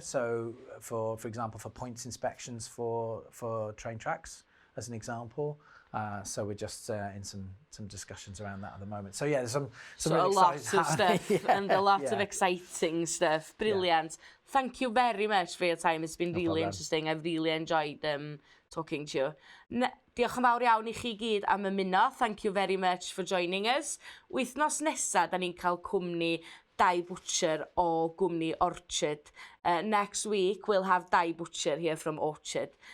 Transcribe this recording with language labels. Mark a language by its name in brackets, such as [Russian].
[English] So for example, for points inspections for train tracks, as an example. So we're just in some discussions around that at the moment. So yeah, there's some really a lot of stuff and a lot of exciting stuff. Brilliant. Thank you very much for your time. It's been really interesting. I've really enjoyed talking to you. [Welsh] Diolch yn fawr iawn I chi gyd am ymuno. [English] Thank you very much for joining us. [Welsh] Wythnos nesa, da ni'n cael cwmni dau butcher o Cwmni Orchard. [English] Next week, we'll have dau butcher here from Orchard.